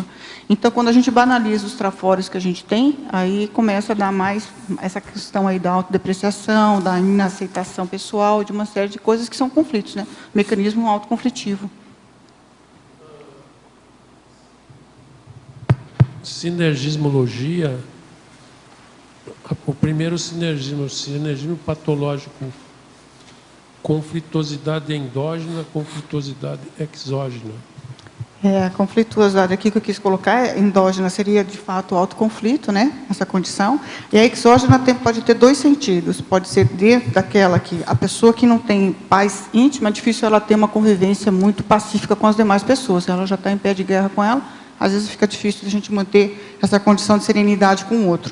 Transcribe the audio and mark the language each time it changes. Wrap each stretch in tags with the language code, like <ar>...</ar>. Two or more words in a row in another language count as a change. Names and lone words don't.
<pt>Então, quando a gente banaliza os trafores que a gente tem, aí começa a dar mais essa questão aí da autodepreciação, da inaceitação pessoal, de uma série de coisas que são conflitos, né? Mecanismo autoconflitivo. Sinergismologia, o primeiro sinergismo patológico, conflituosidade endógena, conflituosidade exógena. A conflituosidade aqui que eu quis colocar, endógena seria, de fato, o autoconflito, né? Essa condição. E a exógena pode ter dois sentidos. Pode ser dentro daquela que a pessoa que não tem paz íntima, é difícil ela ter uma convivência muito pacífica com as demais pessoas. Ela já está em pé de guerra com ela, às vezes fica difícil a gente manter essa condição de serenidade com o outro.</pt>